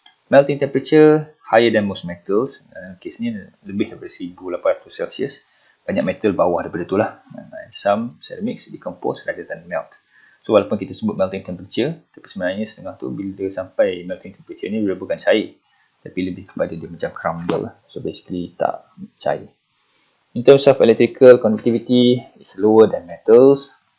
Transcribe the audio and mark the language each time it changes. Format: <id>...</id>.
<en>Melting temperature higher than most metals.</en> <ms>Kes ni lebih daripada 1800 Celsius. Banyak metal bawah daripada tu lah.</ms> <en>Some ceramics decompose rather than melt.</en> <ms>So walaupun kita sebut melting temperature, tapi sebenarnya setengah tu bila sampai melting temperature ni dia bukan cair, tapi lebih kepada dia macam crumble. So basically tak cair.</ms> <en>In terms of electrical conductivity, it's lower than metals.</en>